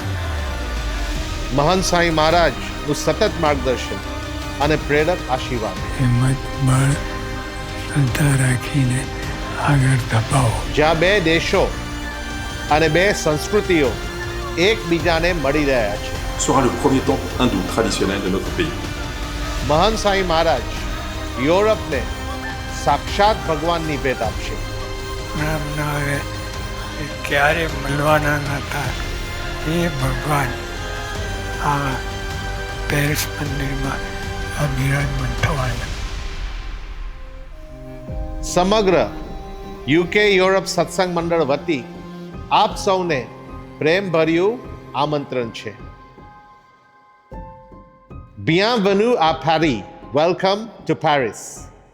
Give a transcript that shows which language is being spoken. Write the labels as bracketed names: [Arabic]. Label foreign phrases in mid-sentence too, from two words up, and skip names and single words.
[Gujarati] મહંત સાંઈ મહારાજનું સતત માર્ગદર્શન અને પ્રેરક આશીર્વાદ, હિંમત, બળ, શ્રદ્ધા રાખીને આગળ ધપાવો. જ્યાં બે દેશો અને બે સંસ્કૃતિઓ એકબીજાને મળી રહ્યા છે. [French] sera le premier temple hindou traditionnel de notre pays. [Gujarati] મહંત સાંઈ મહારાજ યુરોપને સાક્ષાત ભગવાનની ભેટ આપશે. ક્યારે મળવાના નહોતા એ ભગવાન આ પેરિસ મંદિરમાં બિરાજમાન થવાના. સમગ્ર યુકે યુરોપ સત્સંગ મંડળ વતી આપ સૌને પ્રેમભર્યું આમંત્રણ છે. [French] Bienvenue à Paris. [English] Welcome to Paris.